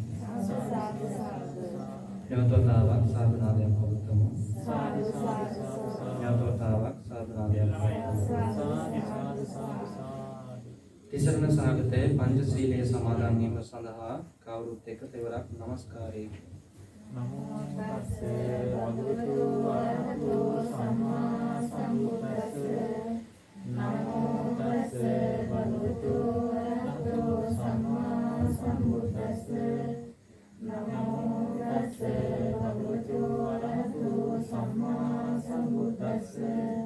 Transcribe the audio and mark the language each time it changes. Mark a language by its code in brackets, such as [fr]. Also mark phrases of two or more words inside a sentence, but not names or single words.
[si] නැවතතාවක් සාදුනාදයක් පවත්වමු. නැවතතාවක් සාදුනාදයක් පවත්වමු. තිසරණ සාගතයේ පංචශීලයේ සමාදන් වීම සඳහා කවුරුත් එක තෙවරක් নমස්කාරය. [pi] නමෝ තස්සේ භගවතු වරහතෝ සම්මා සම්බුද්දස්සේ නමෝ තස්සේ භගවතු වරහතෝ සම්මා සම්බුද්දස්සේ නමෝ තස්සේ භගවතු වරහතෝ සම්මා සම්බුද්දස්සේ